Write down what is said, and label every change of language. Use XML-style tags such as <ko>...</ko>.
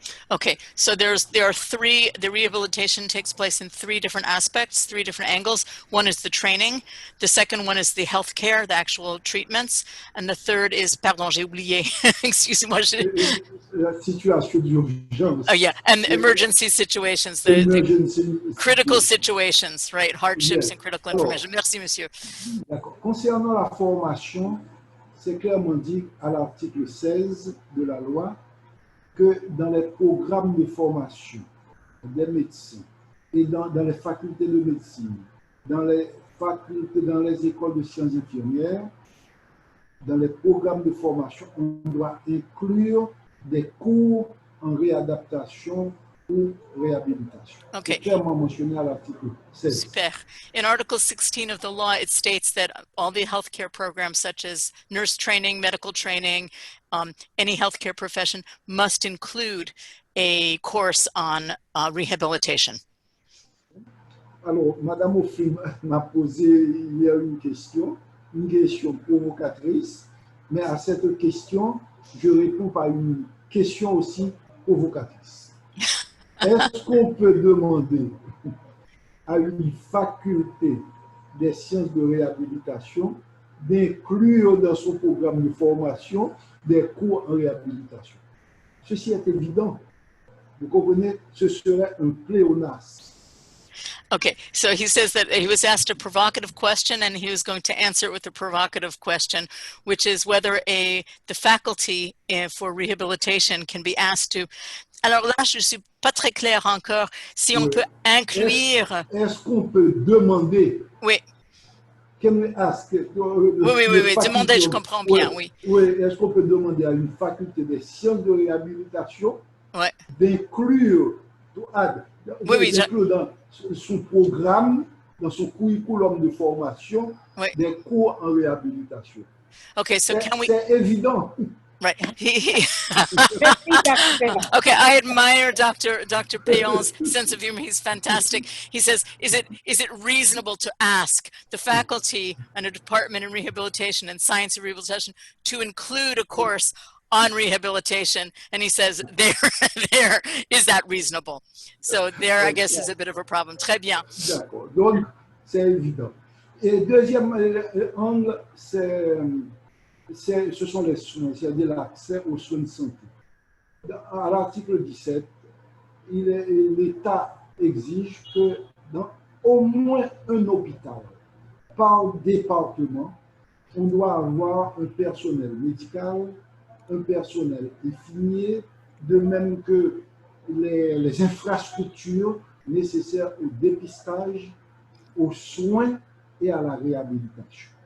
<en>Okay, so there are three, the rehabilitation takes place in 3 different aspects, 3 different angles. One is the training, the second one is the healthcare, the actual treatments, and the third is, pardon,</en> <fr>j'ai oublié, excusez-moi. La situation d'urgence.</fr> <en>Oh yeah, and emergency situations, the critical situations, right, hardships and critical information.</en> <fr>Merci, monsieur. D'accord. Concernant la formation, c'est clairement dit à l'article 16 de la loi que dans les programmes de formation des médecins et dans les facultés de médecine, dans les écoles de sciences infirmières, dans les programmes de formation, on doit inclure des cours en réadaptation ou réhabilitation.</fr> <en>Okay.</en> <fr>C'est clairement mentionné à l'article 16. Super.</fr> <en>In Article 16 of the law, it states that all the healthcare programs, such as nurse training, medical training, any healthcare profession, must include a course on rehabilitation.</en> <fr>Alors, Madame Ophim m'a posé hier une question provocatrice, mais à cette question, je réponds par une question aussi provocatrice. Est-ce qu'on peut demander à une faculté des sciences de réhabilitation d'inclure dans son programme de formation des cours en réhabilitation? Ceci est évident. Vous comprenez, ce serait un pléonasme.</fr> <en>Okay, so he says that he was asked a provocative question and he was going to answer it with a provocative question, which is whether the faculty for rehabilitation can be asked to.</en> <fr>Alors là, je ne suis pas très claire encore si on peut inclure. Est-ce qu'on peut demander? Oui.</fr> <en>Can we ask?</en> <fr>Oui. Demander, je comprends bien, oui. Oui, est-ce qu'on peut demander à une faculté des sciences de réhabilitation d'inclure, d'inclure dans son programme, dans son curriculum de formation, des cours en réhabilitation?</fr> <en>Okay, so can we?</en> <fr>C'est évident.</fr> <en>Right. Okay, I admire Dr. Payon's sense of humor. He's fantastic. He says, is it reasonable to ask the faculty and a department in rehabilitation and science of rehabilitation to include a course on rehabilitation? And he says, there, is that reasonable? So there, I guess, is a bit of a problem.</en> <fr>Très bien. D'accord. Donc, c'est évident. Et deuxième angle, ce sont les soins, c'est-à-dire l'accès aux soins de santé. À l'article 17, l'État exige que dans au moins un hôpital par département, on doit avoir un personnel médical, un personnel infirmier, de même que les infrastructures nécessaires au dépistage, aux soins et à la réhabilitation.</fr>